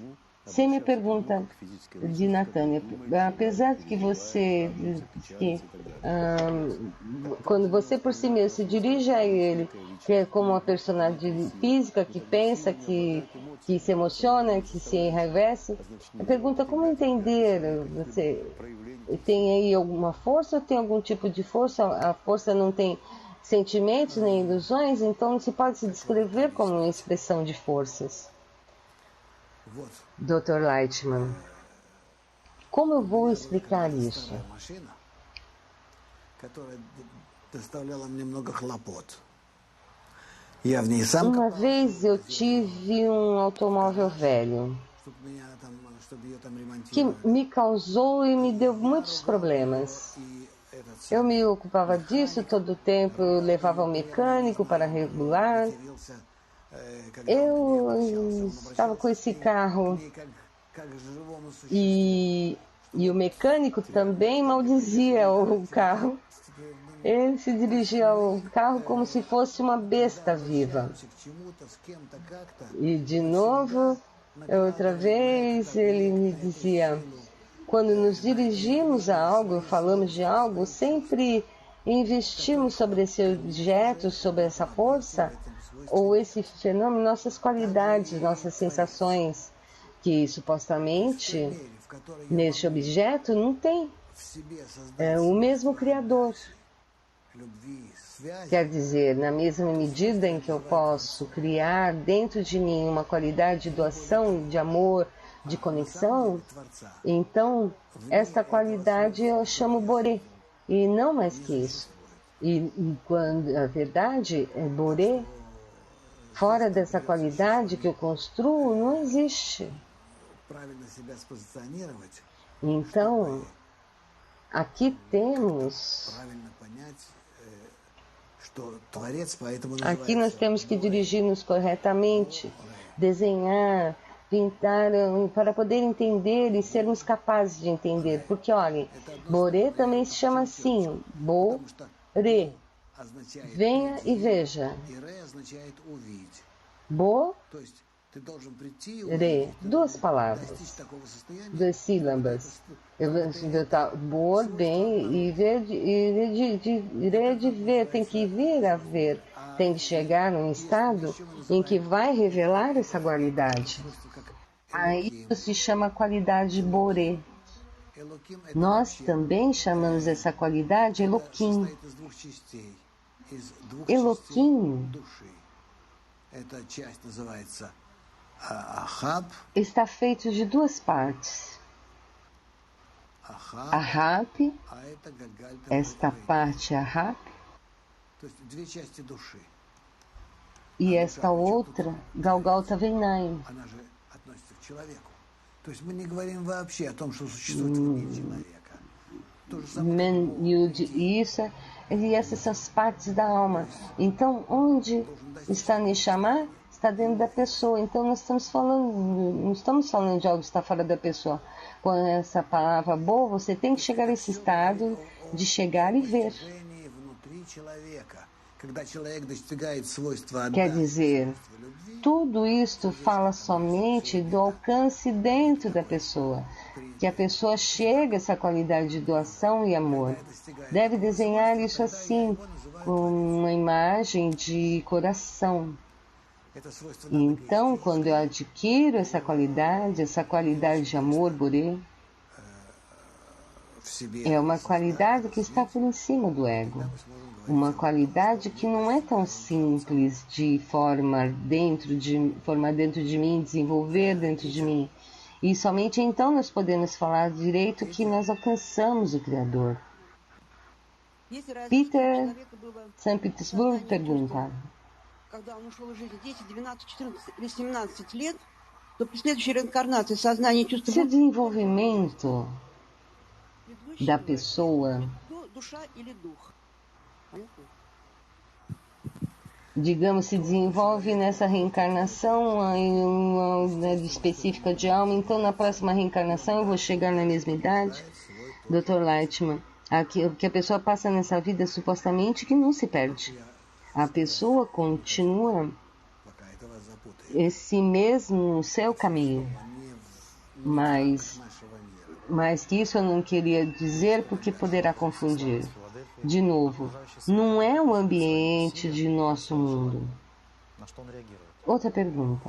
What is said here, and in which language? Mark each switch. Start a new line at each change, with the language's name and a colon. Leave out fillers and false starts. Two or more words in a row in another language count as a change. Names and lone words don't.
Portuguese: Você me pergunta de Natânia, apesar de que você, quando você por si mesmo se dirige a ele, que é como uma personagem física que pensa, que se emociona, que se enraivece, a pergunta como entender, você tem aí alguma força ou tem algum tipo de força? A força não tem sentimentos nem ilusões, então se pode se descrever como uma expressão de forças. Dr. Lightman, como eu vou explicar isso?
Russian: которая доставляла мне много хлопот. Я в ней сам,
Portuguese: Uma vez eu tive um automóvel velho
Russian: чтобы ее там
Portuguese: que
Russian: ремонтировали.
Portuguese: me causou e me deu muitos problemas.
Russian: И этот
Portuguese: Eu me ocupava disso todo o tempo, eu levava ao mecânico para regular.
Russian: матерился, когда
Portuguese: Eu estava com esse carro
Russian: к ней как к живому существу.
Portuguese: e o mecânico também maldizia o carro. Ele se dirigia ao carro como se fosse uma besta viva.
Russian: К чему-то, с кем-то, как-то.
Portuguese: E de novo, outra vez, ele me dizia: quando nos dirigimos a algo, falamos de algo, sempre investimos sobre esse objeto, sobre essa força, ou esse fenômeno, nossas qualidades, nossas sensações, que supostamente
Russian: В которой я
Portuguese: neste objeto não tem
Russian: в себе создать
Portuguese: o mesmo Criador.
Russian: любви, связи,
Portuguese: Quer dizer, na mesma medida em que eu posso criar dentro de mim uma qualidade de doação, de amor, de conexão,
Russian: Творца.
Portuguese: então esta qualidade eu chamo Boré, e não mais que isso. E quando a verdade é Boré, fora dessa qualidade que eu construo, não existe.
Russian: Правильно себя спозиционировать,
Portuguese: Então, aqui temos,
Russian: правильно понять, что Творец, поэтому
Portuguese: aqui nós
Russian: называется
Portuguese: temos que dirigir-nos corretamente, desenhar, pintar, para poder entender e sermos capazes de entender. Porque, olhem, Boré também se chama assim, Bo-re,
Russian: означает
Portuguese: venha e veja.
Russian: и ре означает увидеть.
Portuguese: Bo-re,
Russian: То есть ты должен прийти и увидеть,
Portuguese: duas
Russian: достичь
Portuguese: palavras,
Russian: такого состояния,
Portuguese: duas sílabas. Eu vou botar Bo, bem, e ver, de ver, tem que vir a ver, tem que chegar num estado em que vai revelar essa qualidade.
Russian: как
Portuguese: Aí isso se chama qualidade Boré.
Russian: Элоким это
Portuguese: Nós também chamamos essa qualidade Eloquim.
Russian: состоит из двух частей, из двух
Portuguese: Eloquim
Russian: частей души. Эта часть называется Ахаб,
Portuguese: está feito de duas partes.
Russian: Ахаб,
Portuguese: Ahap,
Russian: а это Гальгальта.
Portuguese: esta parte Ahap,
Russian: То есть две части души.
Portuguese: e esta outra Galgalta Veinaim.
Russian: Она же относится к человеку. То есть мы не говорим вообще о том, что существует вне человека. То же самое.
Portuguese: Men, Yud, isso, e essas são as partes da alma. Então, onde está Neshama? Está dentro da pessoa. Então, nós estamos falando, não estamos falando de algo que está fora da pessoa. Com essa palavra boa, você tem que chegar a esse estado de chegar e ver.
Russian: Движение внутри человека. Когда человек достигает свойства
Portuguese: Quer
Russian: отдачи,
Portuguese: dizer,
Russian: свойства любви,
Portuguese: tudo isto fala somente do alcance dentro da pessoa. Que a pessoa chega a essa qualidade de doação e amor. Deve desenhar isso assim, com uma imagem de coração.
Russian: это свойство
Portuguese: E então, quando eu adquiro essa qualidade de amor, Boré,
Russian: в себе.
Portuguese: é uma qualidade que está por cima do ego. Uma qualidade que não é tão simples de formar dentro de mim, desenvolver dentro de mim. E somente então nós podemos falar direito que nós alcançamos o Criador. Peter, São Petersburgo, pergunta:
Russian: когда он ушел из жизни, дети 12, 14 или 17 лет, то при следующей реинкарнации сознание чувства
Portuguese: se o desenvolvимento da pessoa,
Russian: душа или дух. Понятно?
Portuguese: digamos, se desenvolve nessa reencarnação em uma específica de alma, então na próxima reencarnação eu vou chegar na mesma idade? Dr. Lightman, o que a pessoa passa nessa vida supostamente que não se perde. A pessoa continua
Russian: Пока этого запутает.
Portuguese: esse mesmo seu caminho, mas que isso eu não queria dizer porque poderá confundir. De novo, não é o ambiente de nosso mundo. Outra pergunta.